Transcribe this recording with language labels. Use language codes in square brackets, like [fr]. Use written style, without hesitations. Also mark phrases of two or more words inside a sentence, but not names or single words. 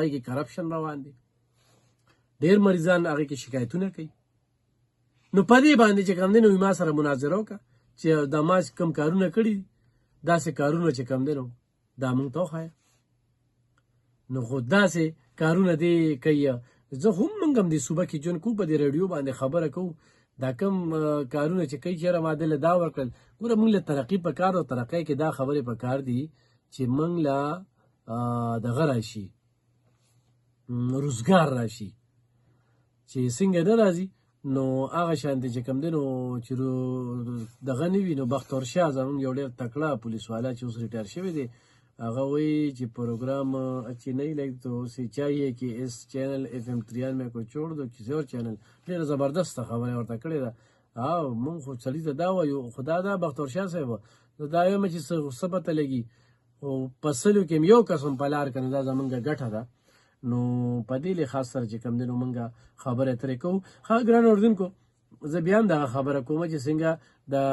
[ps] هغې کې کرپشن روان دی ډېر مریضان هغې کې شکایتونه کوي نو په دې باندې چې کوم دی نو ما سره مناظره وکړه چې دا ما کوم کارونه کړي دي داسې کارونه چې کوم دی نو دا موږ ته وښایه نو خو داسې کارونه دی کوي زه هم موږ هم دې صوبه کې ژوند کوو په دې راډیو باندې خبره کوو دا کوم کارونه چې کوي چېرې ما دله دا ورکړل ګوره موږ له ترقي په کار او ترقۍ کې دا خبرې په کار دي چې موږ له دغه راشي روزګار راشي چې څنګه نه راځي نو هغه شانتې چې کوم دی نو چې دغه نه وي نو بختور شاه زموږ یو ډېر تکړه پولیس والا چې اوس ریټایر شوی دی هغه وایي چې پروګرام [ur] اچھی نہیں لگی تو اسے چاہیے کہ اس چینل FM 93 کو چھوڑ دو کسی اور چینل [ps] ډېره زبردسته خبره ورته کړې ده او مونږ خو سړي ته دا وایو خدا دا بختور شاه صاحب نو دا وایم چې څه پته لګي او په سلو کې یو کس هم په لار که نه دا زمونږ ګټه ده نو په دې لحاظ سره چې کوم دی نو مونږ خبره ترې کوو ښه ګران اردوونکو زه بیا هم دغه خبره کوم چې څنګه د